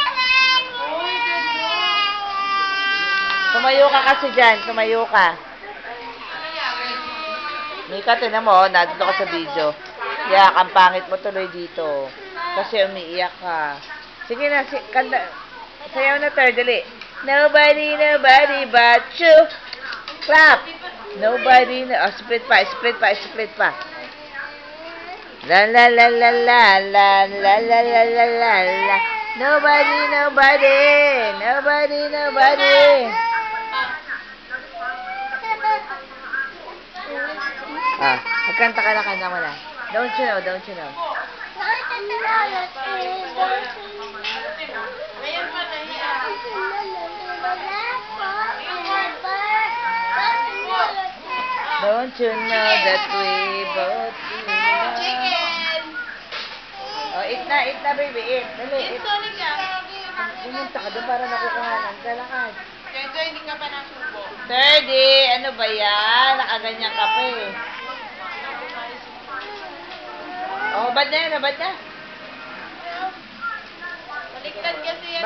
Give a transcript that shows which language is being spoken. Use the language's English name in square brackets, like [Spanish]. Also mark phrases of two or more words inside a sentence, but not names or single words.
[Filipino] Tumayo ka kasi dyan, tumayo ka. Mika, tinan mo, nandito ka sa video. Yak, ang pangit mo tuloy dito. Kasi umiiyak ka. Sige na, kanta. Sayaw na, dali. [English] Nobody, nobody but you. Clap. Nobody, [Filipino] split pa. La la la la la la la la la la la la. [English] Nobody, nobody. [Filipino] Ah, magkanta ka na kanta mo na. [English] Don't you know. Don't you know that we both love? Chicken. Oh, eat na, baby, eat. Dali, eat. [Filipino] Kenzo, ka. Pumunta ka doon para nakukuhanan ka lakad. Kenzo, hindi ka pa nasubo. 30, ano ba yan? Nakaganyan ka pa eh. Oh, bad na. Baliktad kasi yan.